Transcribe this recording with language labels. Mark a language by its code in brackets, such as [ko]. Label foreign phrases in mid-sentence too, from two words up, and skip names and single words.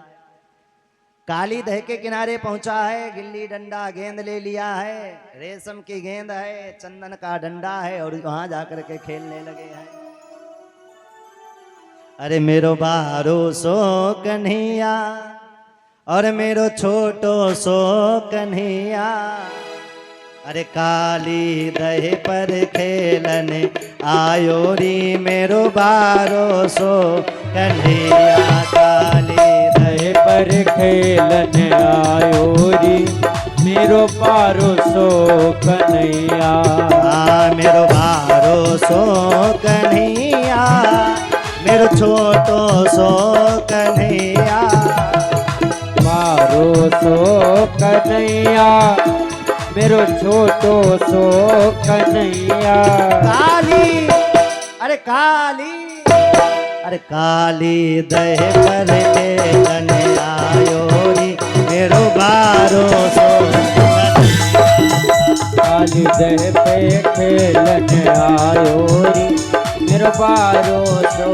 [hi] काली दह के किनारे पहुंचा है, गिल्ली डंडा गेंद ले लिया है, रेशम की गेंद है, चंदन का डंडा है और वहां जाकर के खेलने लगे हैं। [bra] अरे मेरो बारो सो कन्हैया और मेरो छोटो सो कन्हैया, अरे काली दह पर खेलन आयो री मेरो बारो सो कन्हैया। काली दह पर खेलन आयो री मेरो बारो सो कन्हैया। मेरो बारो सो कन्हैया, मेरो छोटो सो कन्हैया। बारो सो कन्हैया, मेरो छोटो सो कन्हैया। काली, अरे काली, अरे काली दह पर खेलन आयो री मेरो बारो सो कन्हैया। काली दह पे खेलन आयो री मेरो बारो सो।